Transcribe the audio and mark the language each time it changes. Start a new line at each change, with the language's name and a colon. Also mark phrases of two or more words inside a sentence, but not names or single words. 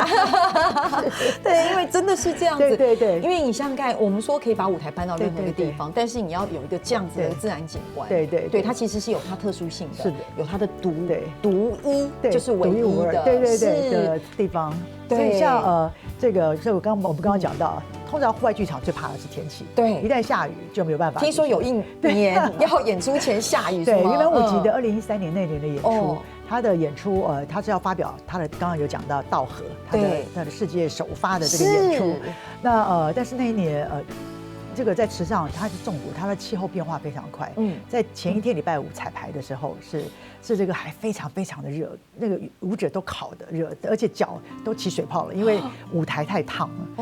Chinese: 對，因為真的是這樣子。對。因為你想想看，我們說可以把舞台搬到任何一個地方，但是你要有一個這樣子的自然景觀。對，它其實是有它特殊性的，是的，有它的獨一，就是唯一的，的地方。所以像這個，所以我們剛剛講到，通常戶外劇場最怕的是天氣，對，一旦下雨就沒有辦法。聽說有一年要演出前下雨，對，因為我記得2013 年那年的演出。他的演出，他是要發表他的，剛剛有講到稻禾，他的世界首發的這個演出。那但是那一年这个在池上它是重谷，它的气候变化非常快。在前一天礼拜五彩排的时候是这个还非常非常的热，那个舞者都烤的热，而且脚都起水泡了，因为舞台太烫了。